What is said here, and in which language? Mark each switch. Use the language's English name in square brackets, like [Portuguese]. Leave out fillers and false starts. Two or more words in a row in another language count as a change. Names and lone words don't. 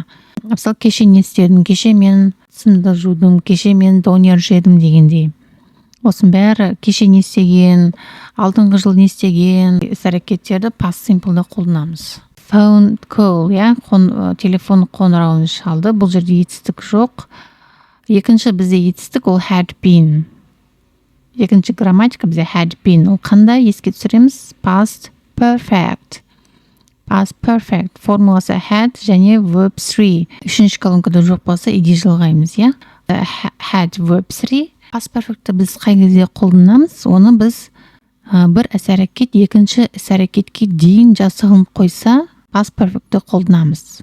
[Kazakh] Мысалы, кеше не істедім, кеше мен тісімді жудым, кеше мен донер жедім дегендей. Осының бәрі кеше не істеген, алдыңғы жыл не істеген іс-әрекеттерді [English] past simple'да [Kazakh] қолданамыз. [English] Phone call, [Kazakh] телефон қоңырауын шалды. Бұл жерде етістік жоқ. Екінші бізде етістік, ол [English] had been. [Kazakh] Екінші грамматика бізде [English] had been. [Kazakh] Ол қандай? Еске түсіреміз? [English] Past perfect. Past perfect. [Kazakh] Формуласы had және verb 3. Үшінші колонкада жоқ болса, иди жалғаймыз, [English] Had verb 3. Past perfect'ті [Kazakh] біз қай кезде қолданамыз? Оны біз бір іс-әрекет екінші іс-әрекетке дейін жасалынып қойса, [English] past perfect'ті [Kazakh] қолданамыз.